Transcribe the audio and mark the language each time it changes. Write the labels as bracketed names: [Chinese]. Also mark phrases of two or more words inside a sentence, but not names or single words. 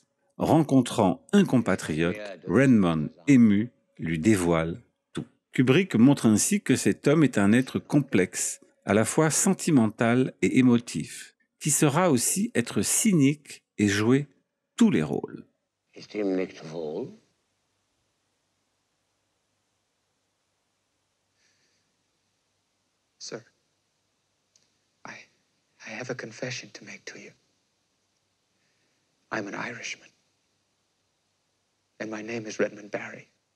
[French] Rencontrant un compatriote, Redmond, ému, lui dévoile tout. Kubrick montre ainsi que cet homme est un être complexe, à la fois sentimental et émotif, qui saura aussi être cynique et jouer tous les rôles. [German] Ist ihm nicht wohl? [English] Sir, I have a confession to make to you. I'm an Irishman, and my name is Redmond Barry.